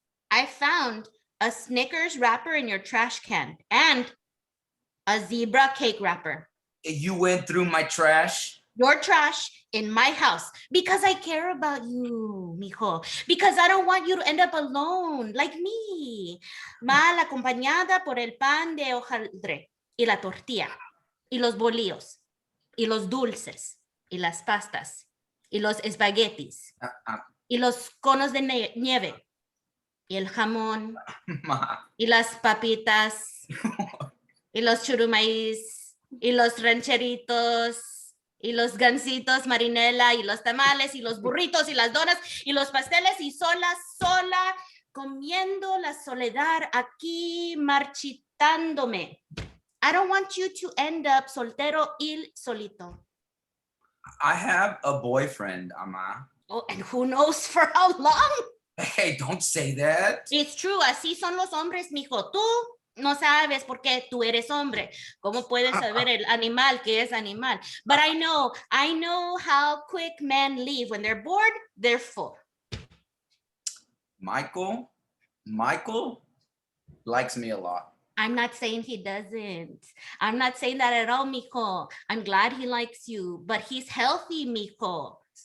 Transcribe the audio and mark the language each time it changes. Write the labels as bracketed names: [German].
[English] I found a Snickers wrapper in your trash can and a zebra cake wrapper. You went through my trash? Your trash in my house because I care about you, mijo. Because I don't want you to end up alone like me. [Spanish] Mal acompañada por el pan de hojaldre y la tortilla y los bolillos y los dulces y las pastas y los espaguetis y los conos de nieve. Y el jamón, y las papitas, y los churumaíz, y los rancheritos, y los gansitos marinela, y los tamales, y los burritos, y las donas, y los pasteles, y sola, comiendo la soledad aquí, marchitándome. [English] I don't want you to end up [Spanish] soltero y solito. [English] I have a boyfriend, Ama. Oh, and who knows for how long? Hey, don't say that. It's true, [Spanish] así son los hombres, mijo. Tú no sabes por qué tú eres hombre. ¿Cómo puedes saber el animal que es animal? [English] But I know how quick men leave. When they're bored, they're full. Michael likes me a lot. I'm not saying he doesn't. I'm not saying that at all, mijo. I'm glad he likes you, but he's healthy, mijo.